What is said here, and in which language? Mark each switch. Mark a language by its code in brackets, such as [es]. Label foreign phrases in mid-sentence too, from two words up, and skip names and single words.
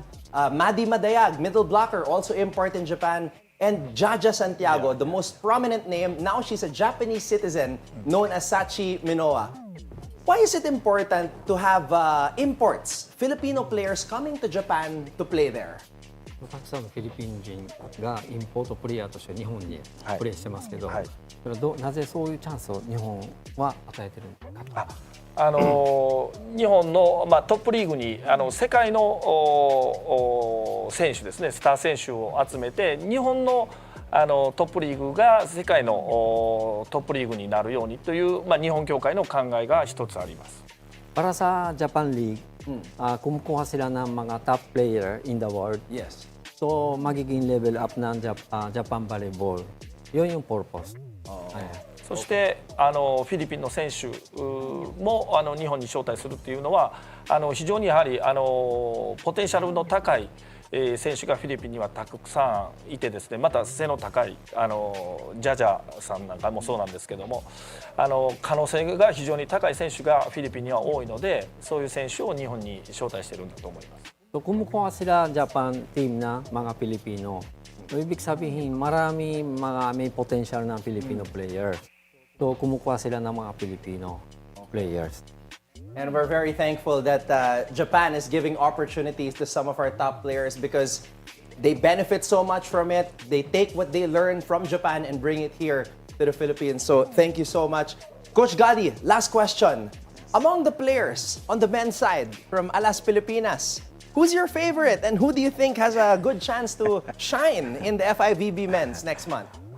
[en] Madi Madayag, middle blocker, also import in Japan. And Jaja Santiago, the most prominent name, now she's a Japanese citizen known as Sachi Minoa. Why is it important to have imports, Filipino players coming to Japan to play there? [ja] たくさんのフィリピン人がインポートプレイヤーとして日本にプレーしてますけど、それはなぜそういうチャンスを日本は与えてるのかと。日本の、トップリーグに世界の選手ですね、スター選手を集めて日本のトップリーグが世界のトップリーグになるようにという、日本協会の考えが一つあります。 [tl] Para sa Japan League, kumukuha sila ng mga [en] top player in the world. Yes. So, [tl] magiging [en] level up [tl] ng Japan Volleyball. Yun yung purpose. [ja] そしてフィリピンの選手も日本に招待するっていうのは非常にやはりポテンシャルの高い選手がフィリピンにはたくさんいてですね、また背の高いジャジャさんなんかもそうなんですけども可能性が非常に高い選手がフィリピンには多いので、そういう選手を日本に招待してるんだと思います。 [tl] So, kumukuha sila Japan team na mga Pilipino. So, ibig sabihin, marami mga may potential na [en] Filipino player. [tl] So, kumukuha sila ng mga [en] Filipino players. And we're very thankful that Japan is giving opportunities to some of our top players because they benefit so much from it. They take what they learn from Japan and bring it here to the Philippines. So thank you so much. Coach Gadi, last question. Among the players on the men's side from Alas Pilipinas, who's your favorite and who do you think has a good chance to shine in the FIVB men's next month?